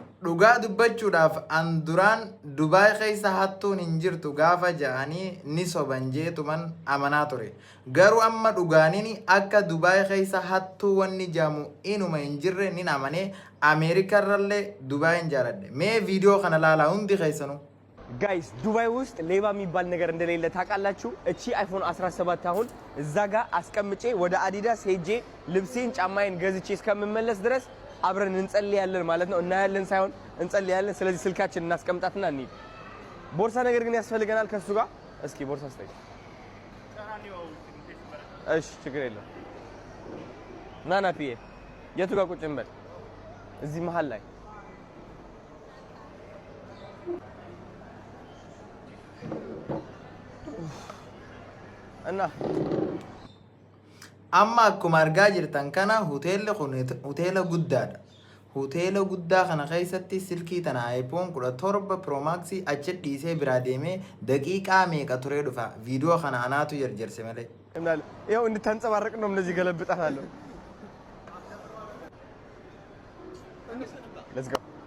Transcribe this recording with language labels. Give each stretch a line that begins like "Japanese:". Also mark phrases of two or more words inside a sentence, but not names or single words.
Oromo: dhugaa dubbachuudhaaf an duraan Dubaay keessa hattuun hin jirtu gaafa ja'anii ni soban jeetuman amanaa ture. Garuu amma dhugaaniin akka Dubaay keessa hattuu wanni jaamu inuma hin jirre nin amanee Ameerikarrallee Dubaay hin jaaladhe. Mee viidiyoo kana laalaa hundi keessanuu.
Amharic: ጋይስ ዱባይ ውስጥ ሌባ የሚባል ነገር እንደሌለ ታውቃላችሁ? እቺ አይፎን 17 አሁን እዛ ጋር አስቀምጬ ወደ አዲዳስ ሄጄ ልብሴን ጫማዬን ገዝቼ እስከምመለስ ድረስ አብረን እንጸልያለን ማለት ነው። እናያለን ሳይሆን እንጸልያለን። ስለዚህ ስልካችን እናስቀምጣትና እንሂድ። ቦርሳ ነገር ግን ያስፈልገናል ከሱ ጋር። እስኪ ቦርሳ ስጠኝ። እሺ ችግር የለም። ና ና ፒዬ የቱ ጋር ቁጭ እንበል? እዚህ መሃል ላይ
Oromo: amma akkuma argaa jirtan kana hoteelli kun hoteela guddaadha. Hoteela guddaa kana keessatti silkii tana iPhone 17 Pro Max achi dhiisee biraa deemee daqiiqaa meeqa turee dhufa. Viidiyoo kana anaatu jarjarse malee.
Amharic: ይኸው እንድታንጸባረቅ ነው እንደዚህ ገለብጣታለሁ።
English: Let's go.